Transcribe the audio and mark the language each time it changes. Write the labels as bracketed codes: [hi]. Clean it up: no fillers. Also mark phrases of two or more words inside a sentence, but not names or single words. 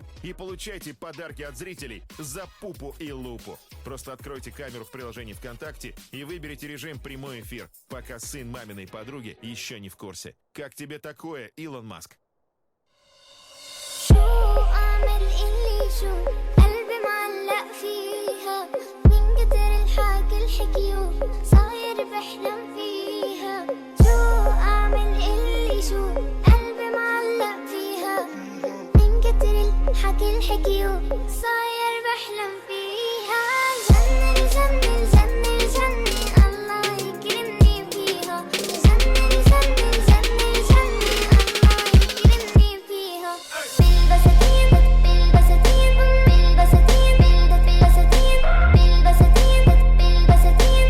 [ru] И получайте подарки от зрителей за пупу и лупу. Просто откройте камеру в приложении ВКонтакте и выберите режим прямой эфир, пока сын маминой подруги еще не в курсе. Как тебе такое, Илон Маск? [ar] شو أعمل اللي شو قلبي معلق فيها من كتر الحكي الحكيو صاير بحلم فيها شو أعمل اللي شو قلبي معلق فيها من كتر الحكي الحكيو صاير بحلم فيها جنن جنن جنن جنن الله يكرمني فيها جنن جنن جنن جنن الله يكرمني فيها بالبساتين بالبساتين بالبساتين بالبساتين بالبساتين بالبساتين